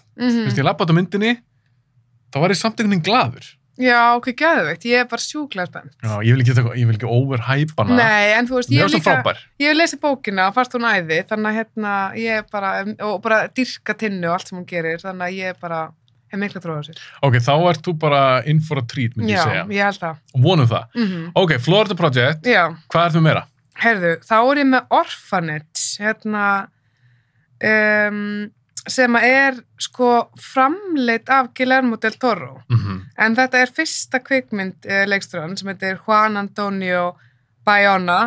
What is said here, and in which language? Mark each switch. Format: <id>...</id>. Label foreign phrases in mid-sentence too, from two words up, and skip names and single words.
<is>Þú veist, ég labbaði á myndinni, þá var ég samt einhvern veginn glaður. Já, ok, geðveikt, ég er bara sjúklega spennt. Já, ég vil ekki overhype hana. Nei, en þú veist, ég hef lesið bókina og fannst hún æði, þannig að ég er bara, og bara dyrka Tinnu og allt sem hún gerir, þannig að ég bara hef mikla trú á sér. Ok, þá ert þú bara</is> <en>in for a treat,</en> <is>myndi ég segja. Já, ég held það. Og vonum það. Ok, Florida Project, hvað ertu með meira? Heyrðu, þá er ég með Orphanage, sem er sko framleitt af Guillermo del Toro. En þetta er fyrsta kvikmynd leikstjóran sem heitir Juan Antonio Bayona.</is>